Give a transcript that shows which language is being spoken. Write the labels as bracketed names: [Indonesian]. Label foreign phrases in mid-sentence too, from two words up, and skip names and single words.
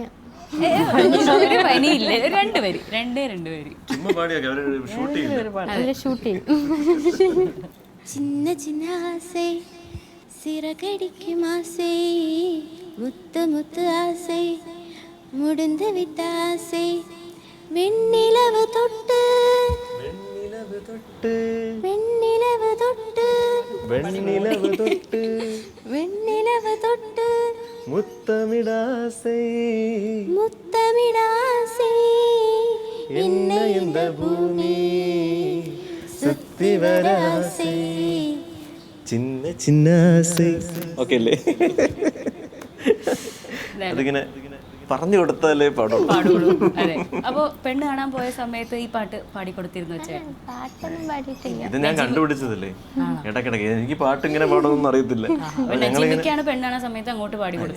[Malayalam] ഒരു പനിയില്ല, രണ്ടുപേരി. ഷൂട്ട് ചെയ്യും. [Tamil] சின்ன சின்ன ஆசை சிறகடிக்கும் ஆசை முத்து முத்து ஆசை മുടിந்து விட்ட ஆசை, வெண்ணிலவு தொட்டு வெண்ணிலவு தொட்டு வெண்ணிலவு தொட்டு முத்தமிடாசை முத்தமிடாசை, என்னை இந்த பூமி சுத்தி வர ஆசை, சின்ன சின்ன ஆசை. [Malayalam] ഓക്കെ അല്ലേ? അതിങ്ങനെ പറഞ്ഞു കൊടുത്താലേ പാടുള്ളൂ. അതെ. അപ്പൊ പെണ്ണ് കാണാൻ പോയ സമയത്ത് ഈ പാട്ട് പാടിക്കൊടുത്തിരുന്നു വെച്ചേ? പാട്ടൊന്നും പാടിയിട്ടില്ല. ഇത് ഞാൻ കണ്ടുപിടിച്ചതല്ലേ ഇടക്കിടക്ക്. എനിക്ക് പാട്ട് ഇങ്ങനെ പാടൊന്നും അറിയത്തില്ല. നജിമിക്കാണ് പെണ്ണ് കാണാൻ സമയത്ത് അങ്ങോട്ട് പാടി കൊടുത്തത്.